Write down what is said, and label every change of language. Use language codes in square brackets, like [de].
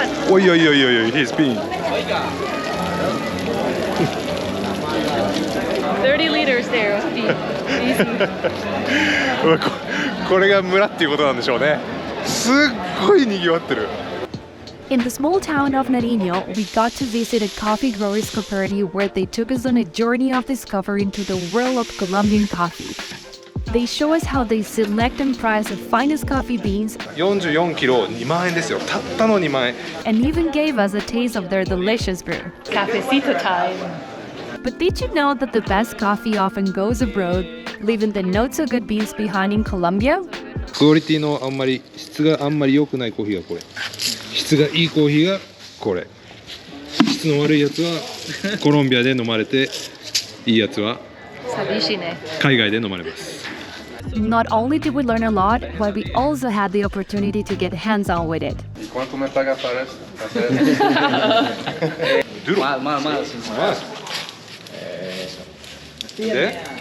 [ja] おいおいおいおいおい、 [en] he's peeing。 30 liters there of pee. Easy. [ja] これが村っていうことなんでしょうね。すっごいにぎわってる。 [en] In the small town of Nariño, we got to visit a coffee growers cooperative where they took us on a journey of discovery into the world of Colombian coffee. They show us how they select and price the finest coffee beans [ja] 44キロ2万円ですよ。たったの2万円。 [en] and even gave us a taste of their delicious brew. Cafecito time. But did you know that the best coffee often goes abroad, leaving the not so good beans behind in Colombia? [ja] クオリティの質があんまり良くないコーヒーがこれ。質がいいコーヒーがこれ質の悪いやつはコロンビアで飲まれて、いいやつは海外で飲まれます。 [en] Not only did we learn a lot, but we also had the opportunity to get hands-on with it. [es] ¿Cuánto me paga para eso? Duro. Más. ¿Eh?